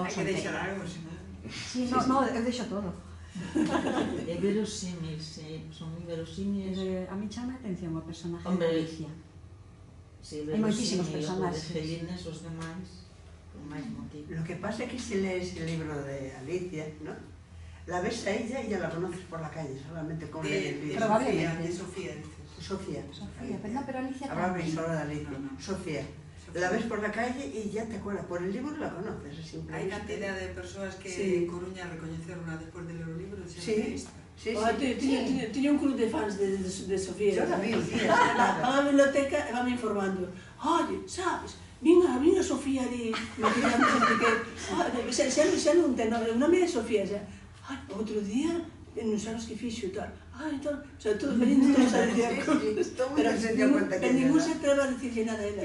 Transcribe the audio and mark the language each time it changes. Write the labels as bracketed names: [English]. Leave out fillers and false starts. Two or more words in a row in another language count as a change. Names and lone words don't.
[Galician] hai que deixar algo, senón. Sí, no, eu deixo todo. É verosímil, son moi verosímiles. A mí chama a atención o personaje de Alicia. Hai moitísimos personajes. Os Gelines, os demais, con máis motivo. [Spanish] Lo que pasa [Galician] é que [Spanish] se lees el libro de Alicia, ¿no? La ves a ella y ya la conoces por la calle, solamente con leer el libro. De Sofía, dices. Sofía, pero Alicia hablabais ahora de Alicia. Sofía. La ves por la calle y ya te acuerdas, por el libro la conoces. Hay cantidad de personas que Coruña recoñeceron después de leer el libro. Sí. [Galician] Tiña un club de fans de Sofía. [Spanish] Yo la vi un día. [Galician] A biblioteca e van informando. Oye, sabes, vin a Sofía ali, xa non ten nome, o nome é Sofía, xa. Outro día, non sabes que fixo e tal. Entón, [Spanish] o sea, [Galician] todos venindo todos a dicir cosas. Pero ningún se atreva a dicirle nada a ela.